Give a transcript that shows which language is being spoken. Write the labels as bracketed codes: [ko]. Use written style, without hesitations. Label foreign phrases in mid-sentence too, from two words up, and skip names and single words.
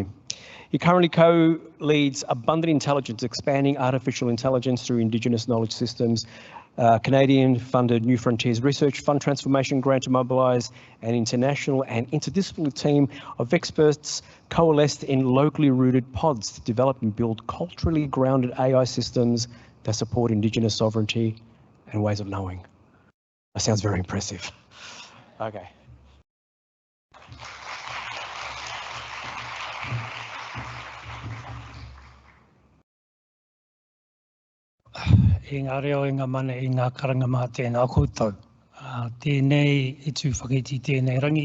[en] He currently co-leads Abundant Intelligence, expanding artificial intelligence through Indigenous knowledge systems, Canadian-funded New Frontiers Research Fund Transformation Grant to mobilise an international and interdisciplinary team of experts coalesced in locally rooted pods to develop and build culturally grounded AI systems that support Indigenous sovereignty and ways of knowing. That sounds very impressive. Okay. [mi] I ngā reo i ngā mana i ngā karanga mā tēnā koutou. Tēnei e tū whakaiti tēnei rangi.